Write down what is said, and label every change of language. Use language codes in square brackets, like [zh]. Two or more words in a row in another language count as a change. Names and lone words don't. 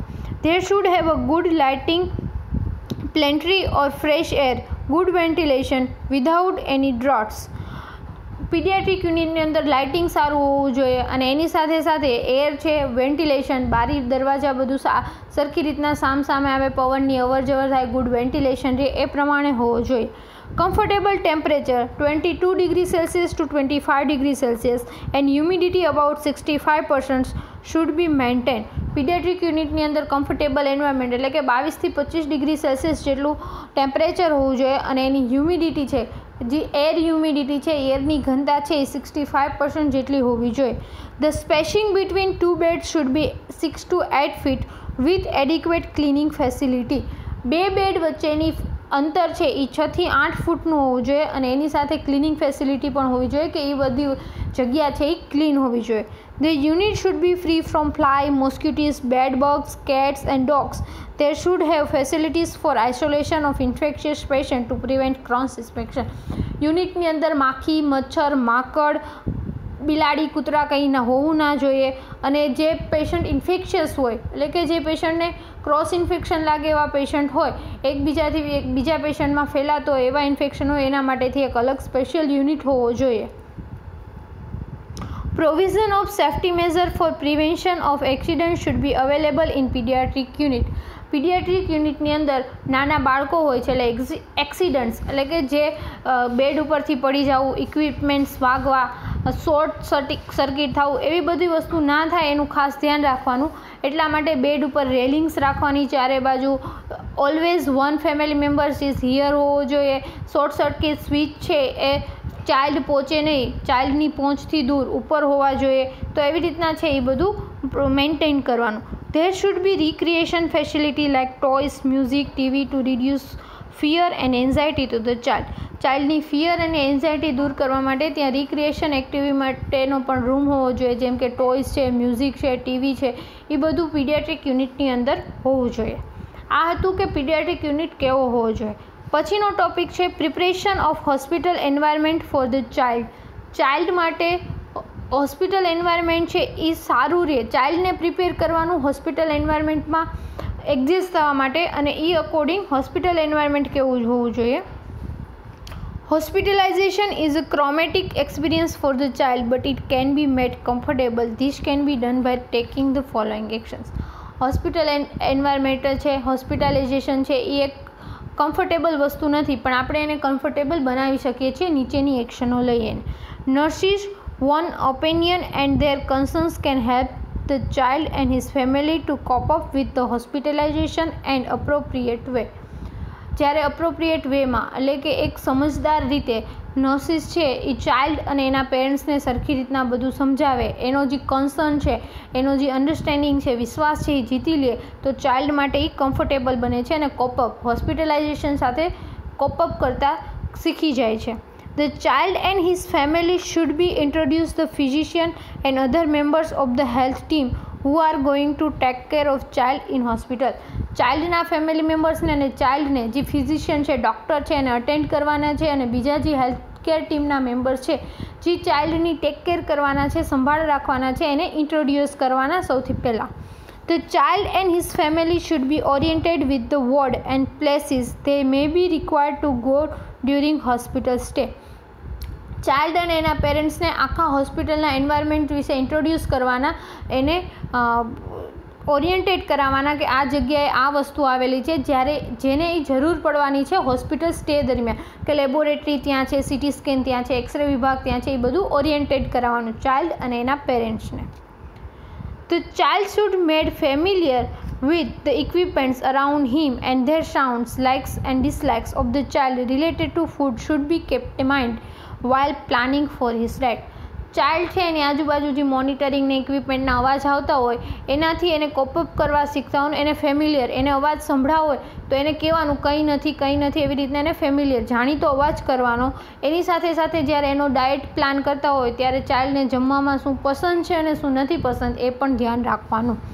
[en] There should have a good lighting, plenty or fresh air, good ventilation without any draughts. pediatric unitની [gu] અંદર લાઇટિંગ સારું હોવું જોઈએ અને એની સાથે સાથે એર છે, વેન્ટિલેશન, બારી દરવાજા બધું સરખી રીતના સામે આવે, પવનની અવર જવર થાય, [en] good ventilation [gu] છે એ પ્રમાણે હોવો જોઈએ. [en] Comfortable temperature 22 degrees Celsius to 25 degrees Celsius and humidity about 65% should be maintained. pediatric unitની [gu] અંદર [en] comfortable environment [gu] એટલે કે 22 થી 25 [en] degree Celsius [gu] જેટલું ટેમ્પરેચર હોવું જોઈએ અને એની હ્યુમિડિટી છે જે [en] air humidity [gu] છે, એરની ઘનતા છે એ 65% જેટલી હોવી જોઈએ. [en] The spacing between two beds should be 6 to 8 feet with adequate cleaning facility. [gu] બે બેડ વચ્ચેની અંતર છે એ 6 થી 8 ફૂટનું હોવું જોઈએ અને એની સાથે [en] cleaning facility [gu] પણ હોવી જોઈએ કે એ બધી જગ્યા છે એ ક્લીન હોવી જોઈએ. [en] The unit should be free from fly, mosquitoes, bed bugs, cats and dogs. There should have facilities for isolation of infectious patients to prevent cross infection. [gu] યુનિટની અંદર માખી, મચ્છર, માકડ, બિલાડી, કૂતરા કંઈ ના હોવું ના જોઈએ અને જે [en] patient infectious [gu] હોય એટલે કે જે પેશન્ટને [en] cross infection [gu] લાગે એવા પેશન્ટ હોય, એકબીજાથી બીજા પેશન્ટમાં ફેલાતો હોય એવા ઇન્ફેક્શન હોય એના માટેથી એક અલગ [en] special unit [gu] હોવો જોઈએ. [en] Provision of safety measure for prevention of accidents should be available in pediatric unit. pediatric unitની [gu] અંદર નાના બાળકો હોય છે એટલે એક્સિડન્ટ્સ એટલે કે જે બેડ ઉપરથી પડી જવું, ઇક્વિપમેન્ટ્સ વાગવા, [en] short circuit [gu] થવું એવી બધી વસ્તુ ના થાય એનું ખાસ ધ્યાન રાખવાનું. એટલા માટે બેડ ઉપર રેલિંગ્સ રાખવાની ચારે બાજુ. [en] always one family members is here [gu] હોવો જોઈએ. [en] short circuit switch [gu] છે એ ચાઇલ્ડ પહોંચે નહીં, ચાઇલ્ડની પહોંચથી દૂર ઉપર હોવા જોઈએ. તો એવી રીતના છે એ બધું મેન્ટેન કરવાનું. [en] There should be recreation facility like toys, music, TV to reduce fear and anxiety to the child. [gu] ચાઇલ્ડની ફિયર અને એન્ઝાયટી દૂર કરવા માટે ત્યાં [en] recreation activity [gu] માટેનો પણ રૂમ હોવો જોઈએ, જેમ કે ટોયસ છે, મ્યુઝિક છે, ટીવી છે, એ બધું [en] pediatric unitની [gu] અંદર હોવું જોઈએ. આ હતું કે [en] pediatric unit [gu] કેવો હોવો જોઈએ. પછીનો ટોપિક છે [en] preparation of hospital environment for the child. [gu] ચાઇલ્ડ માટે [en] hospital environment [gu] છે એ સારું રહે, ચાઇલ્ડને પ્રિપેર કરવાનું [en] hospital environmentમાં [gu] એક્ઝિસ્ટ થવા માટે અને એ [en] according hospital environment [gu] કેવું હોવું જોઈએ. [en] Hospitalization is a traumatic experience for the child, but it can be made comfortable. This can be done by taking the following actions. hospital environment [gu] છે, હોસ્પિટલાઇઝેશન છે એ એક કમ્ફર્ટેબલ વસ્તુ નથી પણ આપણે એને કમ્ફર્ટેબલ બનાવી શકીએ છીએ નીચેની એક્શનો લઈએ. [en] નર્સિસ one opinion and their concerns can help the child and his family to cope up with the hospitalization and appropriate way. [gu] જ્યારે [en] appropriate wayમાં [gu] એટલે કે એક સમજદાર રીતે નર્સિસ છે એ ચાઇલ્ડ અને એના પેરેન્ટ્સને સરખી રીતના બધું સમજાવે, એનો જે કન્સર્ન છે, એનો જે અન્ડરસ્ટેન્ડિંગ છે, વિશ્વાસ છે એ જીતી લે તો ચાઇલ્ડ માટે એ કમ્ફર્ટેબલ બને છે અને [en] cope up hospitalization [gu] સાથે કોપઅપ કરતાં શીખી જાય છે. [en] The child and his family should be introduced the physician and other members of the health team who are going to take care of child in hospital. [gu] ચાઇલ્ડના [en] family membersને [gu] અને ચાઇલ્ડને જે ફિઝિશિયન છે, ડૉક્ટર છે, એને અટેન્ડ કરવાના છે, અને બીજા જે [en] health care teamના [gu] મેમ્બર્સ છે જે ચાઇલ્ડની [en] take care [gu] કરવાના છે, સંભાળ રાખવાના છે, એને ઇન્ટ્રોડ્યુસ કરવાના સૌથી પહેલાં. [en] The child and his family should be oriented with the ward and places they may be required to go during hospital stay. [gu] ચાઇલ્ડ અને એના પેરેન્ટ્સને આખા હોસ્પિટલના એન્વાયરમેન્ટ વિશે ઇન્ટ્રોડ્યુસ કરવાના, એને ઓરિએન્ટેડ કરાવવાના કે આ જગ્યાએ આ વસ્તુ આવેલી છે, જેને એ જરૂર પડવાની છે [en] hospital stay [gu] દરમિયાન, કે લેબોરેટરી ત્યાં છે, [en] CT scan [gu] ત્યાં છે, એક્સરે વિભાગ ત્યાં છે, એ બધું ઓરિએન્ટેડ કરાવવાનું ચાઇલ્ડ અને એના પેરેન્ટ્સને. [en] The child should made familiar with the equipments around him and their sounds, likes and dislikes of the child related to food should be kept in mind while planning for his diet. [gu] ચાઇલ્ડ છે એની આજુબાજુ જે મોનિટરિંગને ઇક્વિપમેન્ટના અવાજ આવતા હોય એનાથી એને કોપઅપ કરવા શીખતા હોય, એને ફેમિલિયર, એને અવાજ સંભળાવો હોય તો એને કહેવાનું કંઈ નથી એવી રીતના એને ફેમિલિયર જાણીતો અવાજ કરવાનો. એની સાથે સાથે જ્યારે એનો [en] diet plan [gu] કરતા હોય ત્યારે ચાઇલ્ડને જમવામાં શું પસંદ છે અને શું નથી પસંદ એ પણ ધ્યાન રાખવાનું.